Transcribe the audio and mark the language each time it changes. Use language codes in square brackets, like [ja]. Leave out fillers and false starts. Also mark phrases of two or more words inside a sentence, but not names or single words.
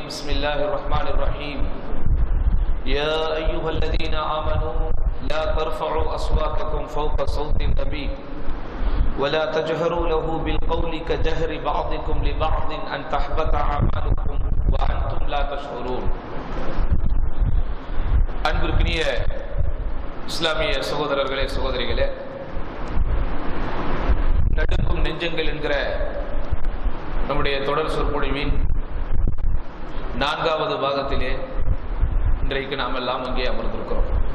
[ar] بسم الله الرحمن الرحيم. يا أيها الذين آمنوا لا ترفعوا أصواتكم فوق صوت النبي ولا تجهروا له بالقول كجهر بعضكم لبعض أن تحبط أعمالكم وأنتم لا تشعرون. [ta] அன்பிற்கினிய இஸ்லாமிய சகோதரர்களே சகோதரிகளே, நடுங்கும் நெஞ்சங்கள் என்கிற நம்முடைய தொடர் சொற்பொழிவின் 4வது பாகத்திலே இன்றைக்கு நாம் எல்லாம் இங்கே அமர்ந்திருக்கிறோம்.